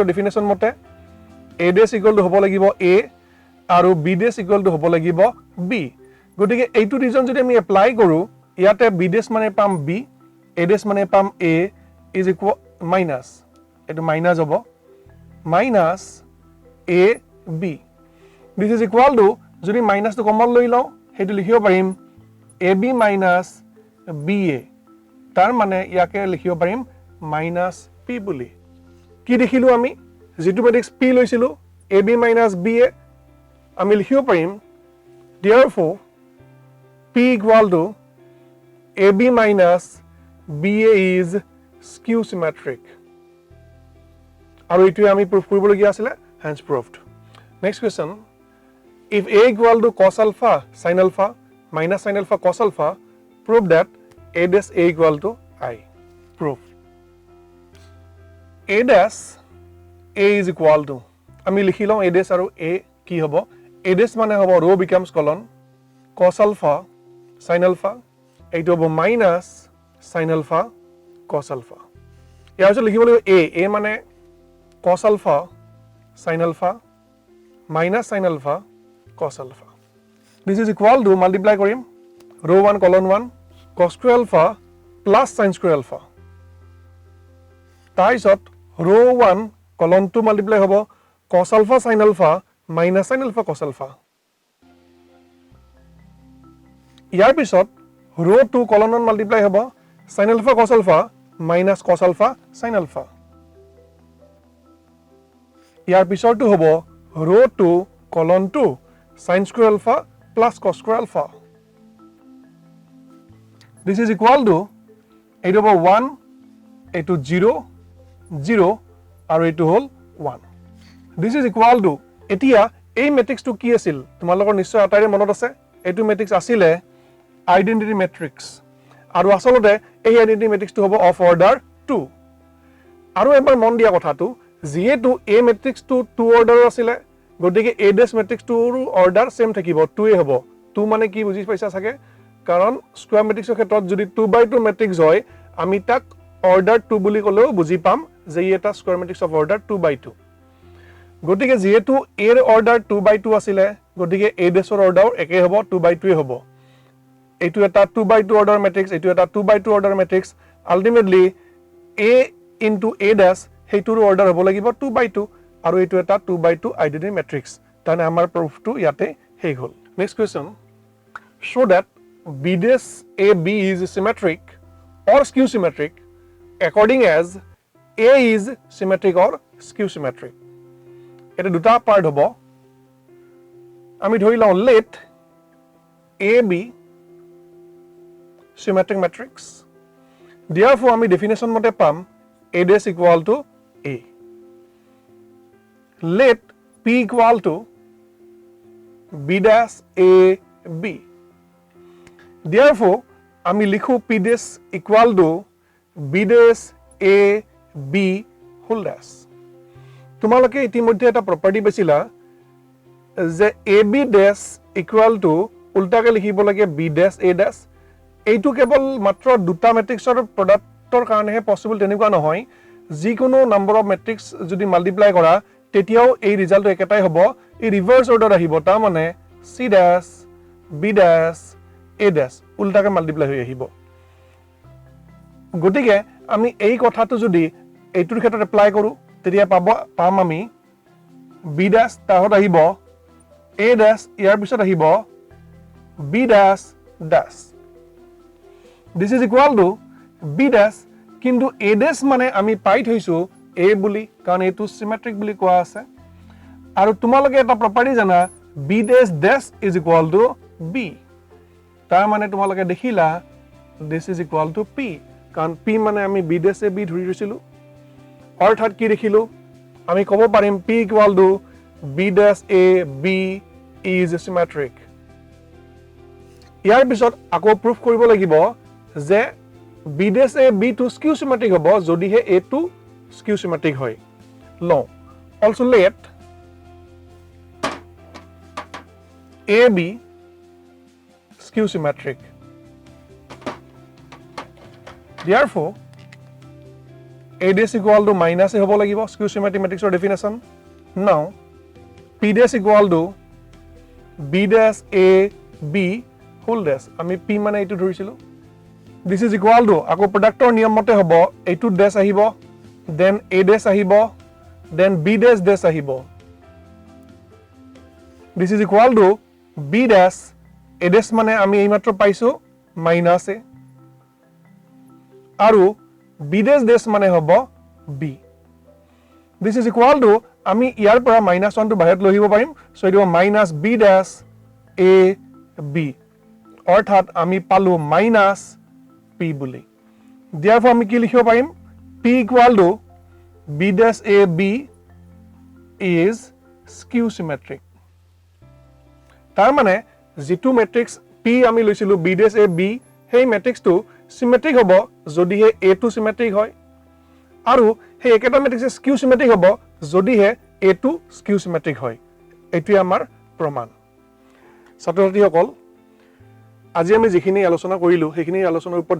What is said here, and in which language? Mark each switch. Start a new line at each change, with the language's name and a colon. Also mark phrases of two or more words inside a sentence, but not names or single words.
Assamese: ডেফিনেশন মতে
English: A dash equal to
Assamese: হ'ব লাগিব A আৰু
English: B dash equal to
Assamese: হ'ব লাগিব B গতিকে এইটো ৰিজন যদি আমি এপ্লাই কৰো ইয়াতে
English: B dash
Assamese: মানে পাম B
English: A dash
Assamese: মানে পাম
English: A is equal minus
Assamese: এটো মাইনাস হ'ব
English: minus A B this is equal to
Assamese: যদি মাইনাস তো কমন লৈ লও হেতু লিখিব পাৰিম
English: AB minus BA
Assamese: তাৰ মানে ইয়াকে লিখিব পাৰিম
English: minus P
Assamese: বুলি কি দেখিলো আমি যেটো ম্যাট্ৰিক্স P লৈছিলো
English: AB minus BA
Assamese: আমি লিখিব পাৰিম
English: therefore P equal to AB minus BA is skew symmetric
Assamese: আৰু এইটোৱে আমি প্ৰুফ কৰিবলগীয়া আছিল
English: hence proved next question if A equal to cos alpha sin alpha minus sin alpha cos alpha prove that A dash A equal to I proof A dash A is equal to
Assamese: আমি লিখি লওঁ
English: A dash
Assamese: আৰু A কি হ'ব
English: A dash
Assamese: মানে হ'ব
English: row becomes colon cos alpha sin alpha
Assamese: এইটো হ'ব
English: minus sin alpha cos alpha
Assamese: ইয়াৰ পিছত লিখিব লাগিব
English: A
Assamese: মানে
English: cos alpha sin alpha minus sin alpha cos alpha this is equal to multiply
Assamese: কৰিম
English: row 1 colon 1 cos square alpha plus sin square alpha
Assamese: তাৰপিছত
English: row 1 colon 2 multiply হ'ব cos alpha sin alpha minus sin alpha cos alpha
Assamese: ইয়াৰ পিছত
English: row 2 colon 1 multiply হ'ব sin alpha cos alpha minus cos alpha sin alpha
Assamese: ইয়াৰ পিছৰটো হ'ব
English: row 2 colon 2 sin square alpha plus cos square alpha this is equal to
Assamese: এইটো হ'ব 1 এইটো 0 0 আৰু এইটো হ'ল 1
English: this is equal to
Assamese: এতিয়া এই ম্যাট্ৰিক্সটো কি আছিল তোমালোকৰ নিশ্চয় আটাইৰে মনত আছে এইটো ম্যাট্ৰিক্স আছিলে
English: identity matrix
Assamese: আৰু আসলতে এই
English: identity matrix of order 2
Assamese: আৰু এবাৰ মন দিয়া কথাটো যেহেতু এ ম্যাট্ৰিক্সটো 2 অৰ্ডাৰৰ আছিল গতিকে এ ডেশ ম্যাট্ৰিক্সটোৰ অৰ্ডাৰ সেম থাকিব 2 এ হ'ব 2 মানে কি বুজি পাইছা থাকে কাৰণ
English: square matrix
Assamese: ক্ষেত্ৰত যদি 2/2 ম্যাট্ৰিক্স হয় আমি তাক অৰ্ডাৰ 2 বুলি কলেও বুজি পাম যে এটা
English: square matrix of order 2/2
Assamese: গতিকে যেহেতু এৰ অৰ্ডাৰ 2/2 আছিল গতিকে এ ডেশৰ অৰ্ডাৰ একে হ'ব 2/2 হ'ব এইটো এটা 2/2 অৰ্ডাৰ ম্যাট্ৰিক্স এইটো এটা 2/2 অৰ্ডাৰ ম্যাট্ৰিক্স আলটিমেটলি
English: a into a dash
Assamese: হেইটোৰ অৰ্ডাৰ হ'ব লাগিব
English: 2/2
Assamese: আৰু এইটো এটা 2/2 আইডেন্টিটি ম্যাট্ৰিক্স তানে আমাৰ প্ৰুফটো ইয়াতে হেই হ'ল নেক্সট কোৱেশ্চন
English: show that b dash ab is symmetric or skew symmetric according as a is symmetric or skew symmetric
Assamese: এটা দুটা পাৰ্ট হ'ব আমি ধৰি লওঁ
English: let ab symmetric matrix therefore
Assamese: আমি
English: definition
Assamese: মতে পাম
English: a dash equal to a let p equal to b dash a b
Assamese: therefore আমি লিখো
English: p dash equal to b dash a b whole dash
Assamese: তোমালোকে ইতিমধ্যে এটা প্ৰপাৰ্টি পাইছিলা যে
English: ab dash equal to
Assamese: উল্টাকে লিখিব লাগে
English: b dash a dash
Assamese: এইটো কেৱল মাত্ৰ দুটা ম্যাট্ৰিক্সৰ প্ৰডাক্টৰ কাৰণেহে পসিবল তেনেকুৱা নহয় যিকোনো নাম্বাৰ অফ ম্যাট্ৰিক্স যদি মাল্টিপ্লাই কৰা তেতিয়াও এই ৰিজাল্টটো একেটাই হ'ব এই ৰিভাৰ্স অৰ্ডাৰ আহিব তাৰ মানে
English: c dash b dash a dash
Assamese: উল্টাকে মাল্টিপ্লাই হৈ আহিব গতিকে আমি এই কথাটো যদি এইটোৰ ক্ষেত্ৰত এপ্লাই কৰো তেতিয়া পাম আমি b dash তাহত আহিব a dash ইয়াৰ পিছত আহিব
English: b dash dash this is equal to b dash
Assamese: কিন্তু
English: a dash
Assamese: মানে আমি পাই থৈছো a বুলি কাৰণ এটো সিমেট্ৰিক বুলি কোৱা আছে আৰু তোমালোকে এটা প্ৰপাৰ্টি জানা
English: b dash dash is equal to b
Assamese: তাৰ মানে তোমালোকে দেখিলা
English: this is equal to p
Assamese: কাৰণ p মানে আমি
English: b dash a b
Assamese: ধৰি লৈছিলো অৰ্থাৎ কি দেখিলো আমি ক'ব পাৰিম
English: p equal to b dash a b is symmetric
Assamese: ইয়াৰ পিছত আকৌ প্ৰুফ কৰিব লাগিব যে
English: b dash a b to skew symmetric
Assamese: হ'ব যদিহে
English: a to skew symmetric
Assamese: হয় ল
English: also let ab skew symmetric therefore a dash equal to minus a
Assamese: হ'ব লাগিব
English: skew symmetric matrix or definition now p dash equal to b dash a b whole dash
Assamese: আমি p মানে এইটো ধৰিছিলো
English: this is equal to
Assamese: আকৌ প্ৰডাক্টৰ নিয়ম মতে হ'ব এইটো
English: dash
Assamese: আহিব
English: then a dash
Assamese: আহিব
English: then b dash dash
Assamese: আহিব
English: this is equal to b dash a dash
Assamese: মানে আমি এইমাত্ৰ পাইছো
English: minus a
Assamese: আৰু
English: b dash dash
Assamese: মানে হ'ব b
English: this is equal to
Assamese: আমি ইয়াৰ পৰা -1 টো বাহিৰত লৈ আহিব পাৰিম সো এটো
English: minus b dash a b
Assamese: অৰ্থাৎ আমি পালো
English: minus p
Assamese: বুলি therefore আমি কি লিখিব পাৰিম p equal to
English: b dash a b is skew symmetric
Assamese: তাৰ মানে যেটো ম্যাট্ৰিক্স p আমি লৈছিলো
English: b dash a b
Assamese: সেই ম্যাট্ৰিক্সটো সিমেট্ৰিক হ'ব যদিহে a টো সিমেট্ৰিক হয় আৰু সেই একেটা ম্যাট্ৰিক্স
English: skew symmetric
Assamese: হ'ব যদিহে a টো
English: skew symmetric
Assamese: হয় এটোই আমাৰ প্ৰমাণ ছাত্ৰছাত্ৰীসকল আজি আমি যিখিনি আলোচনা কৰিলো সেইখিনি আলোচনাৰ ওপৰত